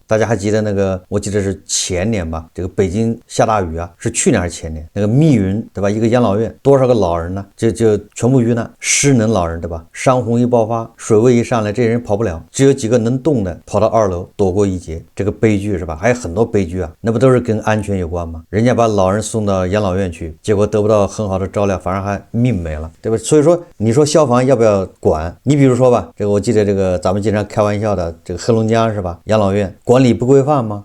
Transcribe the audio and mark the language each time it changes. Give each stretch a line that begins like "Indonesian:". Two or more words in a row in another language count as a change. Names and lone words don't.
Chinese: 大家還記得那個，我記得是前年吧，這個北京下大雨是去年還是前年？那個密雲，對吧？一個養老院多少個老人呢？就全部遇難，失能老人，對吧？山洪一爆發，水位一上來，這些人跑不了，只有幾個能動的跑到2樓躲過一劫。這個悲劇是吧？還有很多悲劇那不都是跟安全有關嗎？人家把老人送到養老院去，結果得不到很好的照料，反而還命沒了，對吧？所以說你說消防要不要管？你比如說吧，這個我記得這個咱們經常開玩笑的這個黑龍江是吧？養老院管理不規範嗎？